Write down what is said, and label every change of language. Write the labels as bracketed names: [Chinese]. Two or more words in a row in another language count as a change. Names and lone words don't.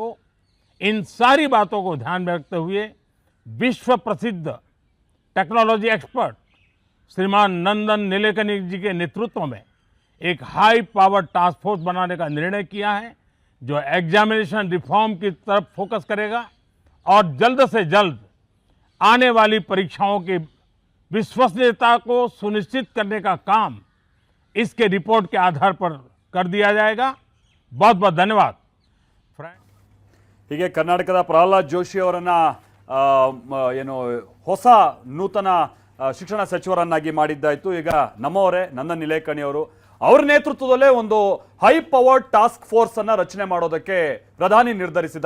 [Hindi] इन सारी बातों को ध्यान में रखते हुए विश्व प्रसिद्ध [English] technology expert [Hindi] श्रीमान नंदन निलेकनी जी के नेतृत्व में एक [English] high power task force [Hindi] बनाने का निर्णय किया है, जो [English] examination reform [Hindi] की तरफ फोकस करेगा और जल्द से जल्द आने वाली परीक्षाओं की विश्वसनीयता को सुनिश्चित करने का काम इसके रिपोर्ट के आधार पर कर दिया जाएगा। बहुत बहुत धन्यवाद। [Kannada] ಹೀಗೆ ಕರ್ನಾಟಕದ ಪ್ರಹ್ಲಾದ್ ಜೋಶಿ ಅವರನ್ನ ಏನು ಹೊಸ ನೂತನ ಶಿಕ್ಷಣ ಸಚಿವರನ್ನಾಗಿ ಮಾಡಿದ್ದಾಯಿತು. ಈಗ ನಮ್ಮವರೇ ನಂದನ್ ನಿಲೇಕಣಿ ಅವರು ಅವರ ನೇತೃತ್ವದಲ್ಲೇ ಒಂದು [English] high power task force [Kannada] ಅನ್ನ ರಚನೆ ಮಾಡೋದಕ್ಕೆ ಪ್ರಧಾನಿ ನಿರ್ಧರಿಸಿದ್ದಾರೆ.